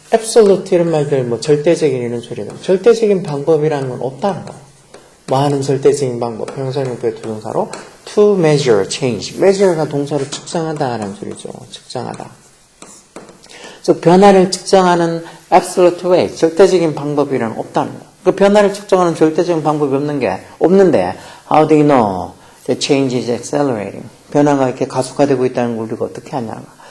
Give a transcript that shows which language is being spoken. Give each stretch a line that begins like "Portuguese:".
Korean: absolute 이런 말들, 뭐, 절대적인 이런 소리는. 절대적인 방법이라는 건 없다는 거예요. 뭐 하는 절대적인 방법. 형용사용법의 조동사로
English: to measure change.
Korean: measure가 동사로 측정하다라는 소리죠. 측정하다. 즉, 변화를 측정하는
English: absolute way.
Korean: 절대적인 방법이라는 건 없다는 거예요. 그 변화를 측정하는 절대적인 방법이 없는데,
English: how do you know the change is accelerating?
Korean: 변화가 이렇게 가속화되고 있다는 걸 우리가 어떻게 하냐.